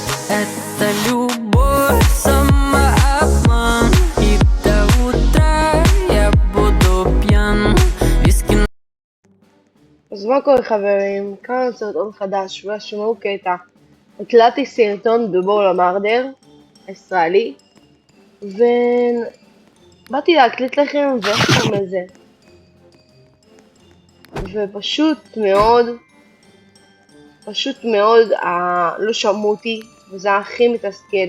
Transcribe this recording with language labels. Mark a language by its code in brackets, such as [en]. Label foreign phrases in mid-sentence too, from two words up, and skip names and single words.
[ru] Это любовь, самообман. И до утра я буду пьян. Виски. [he] אז מה קורה חברים? כאן סרטון חדש והשמעו קטע. הקלטתי סרטון בבול המרדר הישראלי ובאתי להקליט לכם ואיך קוראים לזה ופשוט מאוד לא שמעו אותי וזה היה הכי מתסכל.